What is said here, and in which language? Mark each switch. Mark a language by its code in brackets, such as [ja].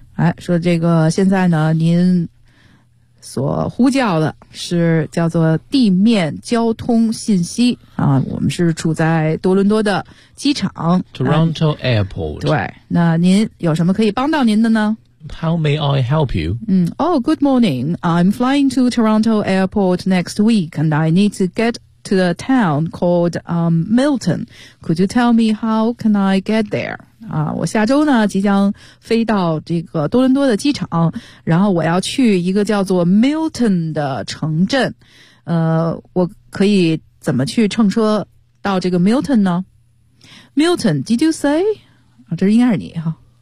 [zh] 哎，说这个现在呢，您所呼叫的是叫做地面交通信息啊，我们是处在多伦多的机场 [en] ，Toronto Airport。 [zh] 对，那您有什么可以帮到您的呢 [en] ？How may I help you? Oh, good morning. I'm flying to Toronto Airport next week, and I need to get. To a town called Milton. Could you tell me how can I get there? [zh] 啊，我下周呢即将飞到这个多伦多的机场，然后我要去一个叫做 Milton 的城镇。我可以怎么去乘车到这个 Milton 呢 ？ [en] Milton, did you say? [zh] 啊，这应该是你哈。